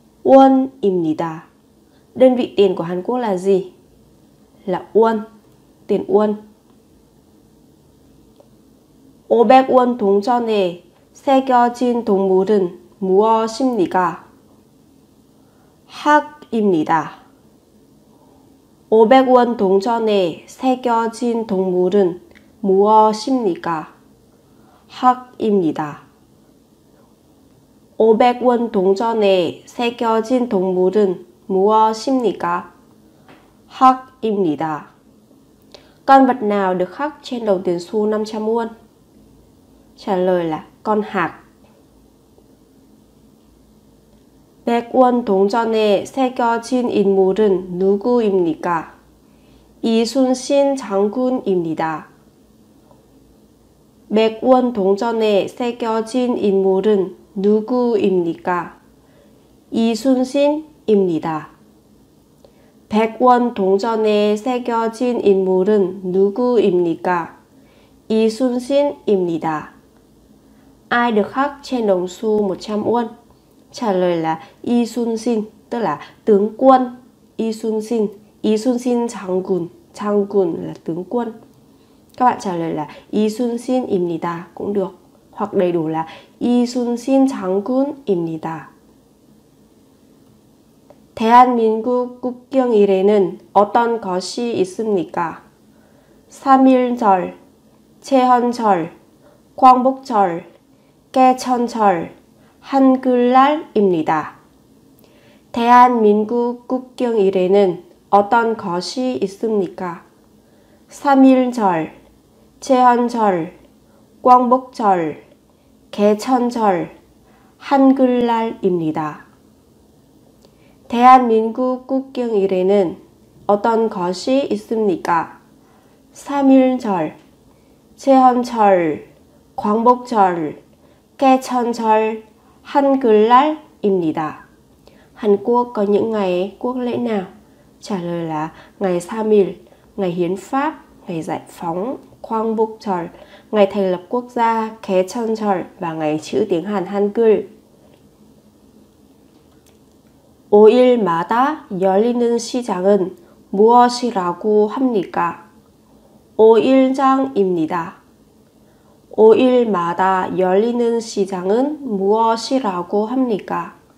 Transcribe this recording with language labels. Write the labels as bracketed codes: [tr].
[ko] 원입니다. [vi] Đơn vị tiền của Hàn Quốc là gì? Là won, tiền won. [ko] 500원 동전에 새겨진 동물은 무엇입니까? 학입니다. 500원 동전에 새겨진 동물은 무엇입니까? 학입니다. 500원 동전에 새겨진 동물은 무엇입니까? 학입니다. [vi] Con vật nào được khắc trên đồng tiền xu 500 won? Trả lời là con hạc. [ko] 100원 동전에 새겨진 인물은 누구입니까? 이순신 장군입니다. 100원 동전에 새겨진 인물은 누구입니까? 이순신입니다. 100원 동전에 새겨진 인물은 누구입니까? 이순신입니다. [vi] Ai được khắc trên đồng xu 100 won? Trả lời là 이순신, tức là tướng quân. [ko] 이순신, 이순신 장군, 장군 [vi] là tướng quân. Các bạn trả lời là [ko] 이순신입니다 [vi] cũng được, hoặc đầy đủ là [ko] 이순신 장군입니다. 대한민국 국경일에는 어떤 것이 있습니까? 3.1절, 제헌절, 광복절, 개천절, 한글날입니다. 대한민국 국경일에는 어떤 것이 있습니까? 3.1절, 제헌절, 광복절, 개천절, 한글날입니다. 대한민국 국경일에는 어떤 것이 있습니까? 3.1절, 제헌절, 광복절, 개천절, 한글날입니다. [vi] Hàn Quốc có những ngày quốc lễ nào? Trả lời là ngày 3.1, ngày hiến pháp, ngày giải phóng, 광복절, ngày thành lập quốc gia, 개천절 và ngày chữ tiếng Hàn Hangul. [ko] 5일마다 열리는 시장은 무엇이라고 합니까? 5일장입니다. 5일마다 열리는 시장은 무엇이라고 합니까?